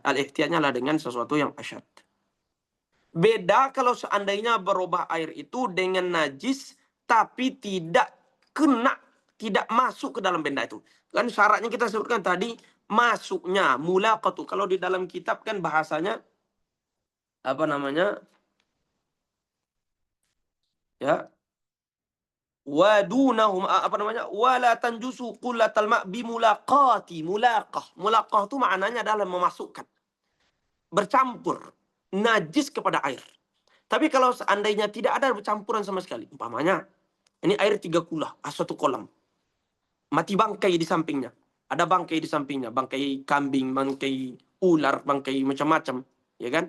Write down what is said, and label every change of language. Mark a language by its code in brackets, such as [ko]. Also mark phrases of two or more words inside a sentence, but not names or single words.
[id] Al-ihtiyatnya adalah dengan sesuatu yang asyad. Beda kalau seandainya berubah air itu dengan najis tapi tidak masuk ke dalam benda itu. Kan syaratnya kita sebutkan tadi masuknya mulaqatu. Kalau di dalam kitab kan bahasanya apa namanya? Ya. Wadunahum apa namanya? [ar] Wala tanjusu qullatal ma' bimulaqati. [id] Mulaqah itu maknanya adalah memasukkan, bercampur najis kepada air. Tapi kalau seandainya tidak ada bercampuran sama sekali, umpamanya ini air 3 kula, satu kolam. Mati bangkai di sampingnya. Ada bangkai di sampingnya, bangkai kambing, bangkai ular, bangkai macam-macam, ya kan?